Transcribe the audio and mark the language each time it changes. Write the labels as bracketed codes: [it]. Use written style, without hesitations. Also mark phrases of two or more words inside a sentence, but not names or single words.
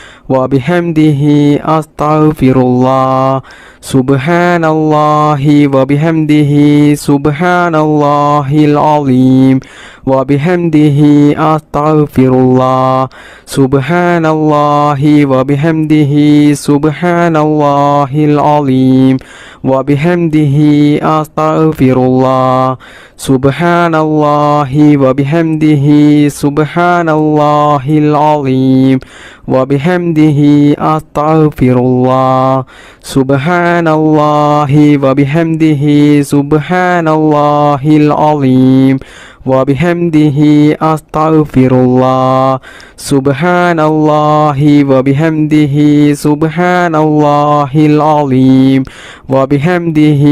[ar] وبحمده أستغفر الله سبحان الله وبحمده سبحان الله العظيم وبحمده أستغفر الله سبحان الله وبحمده سبحان الله العظيم وبحمده أستغفر الله سبحان الله وبحمده سبحان الله العظيم وبحمده أستغفر الله سبحان سبحان الله وبحمده سبحان الله العليم وبحمده أستغفر الله سبحان الله وبحمده سبحان الله العليم وبحمده